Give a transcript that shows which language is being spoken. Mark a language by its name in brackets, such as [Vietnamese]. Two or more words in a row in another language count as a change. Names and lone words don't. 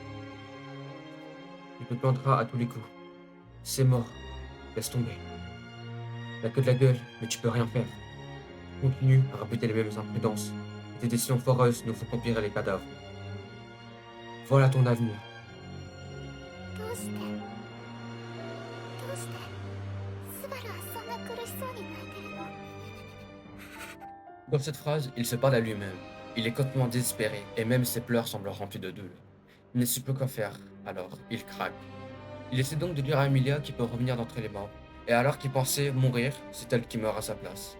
[French] Il te plantera à tous les coups. C'est mort. Laisse tomber. T'as que de la gueule, mais tu peux rien faire. Continue à répéter les mêmes imprudences. Tes décisions foireuses nous font empirer les cadavres. Voilà ton avenir. [Japanese] どうしてスバルはそんな苦しそうに泣いてるの [French] Dans cette phrase, il se parle à lui-même. Il est complètement désespéré, et même ses pleurs semblent remplis de douleur. Il ne sait plus quoi faire, alors il craque. Il essaie donc de dire à Emilia qu'il peut revenir d'entre les morts, et alors qu'il pensait mourir, c'est elle qui meurt à sa place.